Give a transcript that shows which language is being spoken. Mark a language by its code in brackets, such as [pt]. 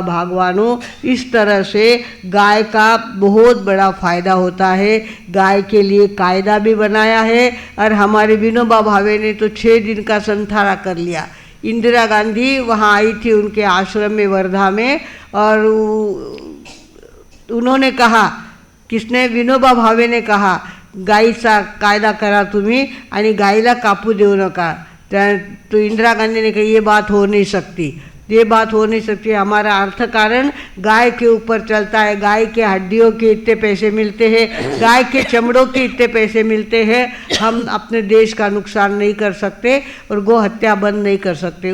[hi] भागवानों, इस तरह से गाय का बहुत बड़ा फ़ायदा होता है। गाय के लिए कायदा भी बनाया है और हमारे विनोबा भावे ने तो 6 दिन का संथारा कर लिया। इंदिरा गांधी वहाँ आई थी उनके आश्रम में वर्धा में और उन्होंने कहा, किसने? [mr] विनोबा भावे [hi] ने कहा [mr] गायीचा कायदा करा तुम्ही आणि गायीला कापू देऊ नका। [hi] तो इंदिरा गांधी ने कहा ये बात हो नहीं सकती, ये बात हो नहीं सकती। हमारा अर्थ कारण गाय के ऊपर चलता है। गाय के हड्डियों के इतने पैसे मिलते हैं, गाय के चमड़ों के इतने पैसे मिलते हैं। हम अपने देश का नुकसान नहीं कर सकते और गौ हत्या बंद नहीं कर सकते।